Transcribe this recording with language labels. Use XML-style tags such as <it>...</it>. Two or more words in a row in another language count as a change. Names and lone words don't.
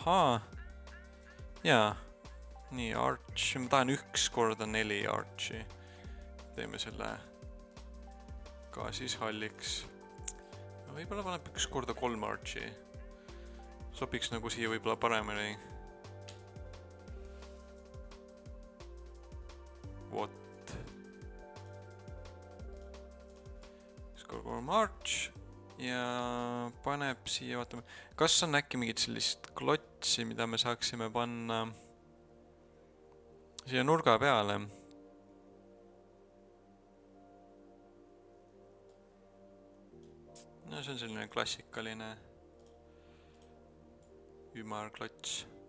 <et>Jaa, nii Arch, ma tahan 1x4 Archi. Teeme selle ka siis halliks. Võib-olla paneb 1x3 Archi. Sobiks nagu siia võib-olla paremini. What? 1x3 Arch. Ja paneb siia, vaatame. Kas on äkki mingit sellist klotsi, mida me saaksime panna siia nurga peale? No see on selline klassikaline ümarklots.</et>